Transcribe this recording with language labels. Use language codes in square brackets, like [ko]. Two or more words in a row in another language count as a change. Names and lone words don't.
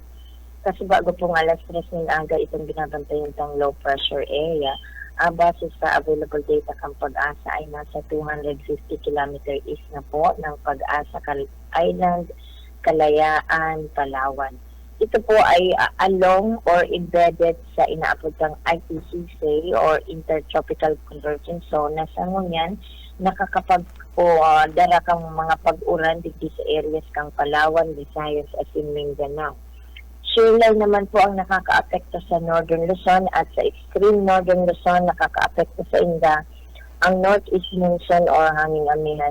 [bik] Kasi bago pong alas 3 ng aga itong binabantayan ng [en] low pressure area, [bik] base sa available data kang Pag-asa ay nasa 250 km east na po ng Pag-asa Island, Kalayaan, Palawan. Ito po ay [en] along or embedded [bik] sa inaapod kang ITCC or Intertropical Convergence Zone na sa ngunyan nakakapag dara kang mga pag-uran dito sa areas kang Palawan, Visayas at Mindanao. Shear naman po ang nakaka-apekto sa Northern Luzon at sa extreme Northern Luzon nakaka-apekto sa Inda ang Northeast Monsoon or hanging amihan.